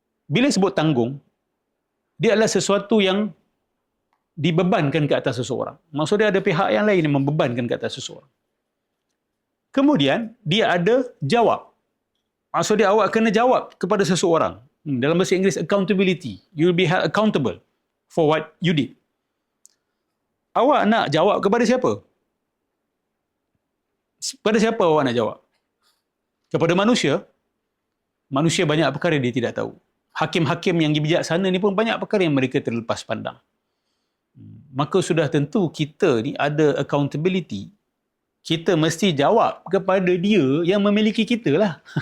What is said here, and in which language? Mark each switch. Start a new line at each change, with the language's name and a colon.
Malay: Bila sebut tanggung, dia adalah sesuatu yang dibebankan ke atas seseorang. Maksudnya ada pihak yang lain yang membebankan ke atas seseorang. Kemudian, dia ada jawab. Maksudnya awak kena jawab kepada seseorang. Dalam bahasa Inggeris, accountability.
English: You will be held accountable for what you did.
Malay: Awak nak jawab kepada siapa? Kepada siapa awak nak jawab? Kepada manusia? Manusia banyak perkara dia tidak tahu. Hakim-hakim yang bijaksana ni pun banyak perkara yang mereka terlepas pandang. maka sudah tentu kita ni ada accountability. Kita mesti jawab kepada dia yang memiliki kita lah.